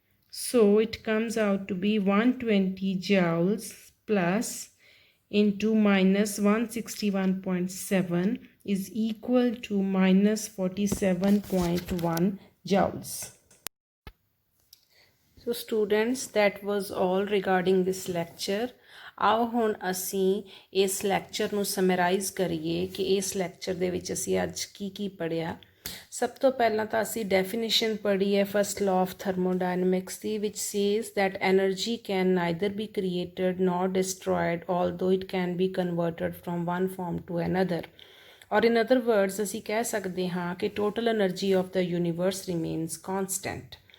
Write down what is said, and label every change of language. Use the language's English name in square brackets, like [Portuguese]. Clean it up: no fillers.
[English] So it comes out to be 120 joules plus into minus 161.7 is equal to minus 47.1 joules. So students, that was all regarding this lecture. [Punjabi] आओ ਹੁਣ ਅਸੀਂ ਇਸ lecture ਨੂੰ summarise ਕਰੀਏ ਕਿ ਇਸ lecture ਦੇ ਵਿੱਚ ਅਸੀਂ ਅੱਜ ਕੀ ਪੜ੍ਹਿਆ। ਸਭ ਤੋਂ ਪਹਿਲਾਂ ਤਾਂ ਅਸੀਂ ਡੈਫੀਨੇਸ਼ਨ ਪੜ੍ਹੀ ਹੈ first law of ਥਰਮੋਡਾਇਨਮਿਕਸ ਦੀ, [English] which says that energy can neither be created nor destroyed although it can be converted from one form to another. Or in other words, [Punjabi] ਅਸੀਂ ਕਹਿ ਸਕਦੇ ਹਾਂ ਕਿ [English] total energy of the universe remains constant.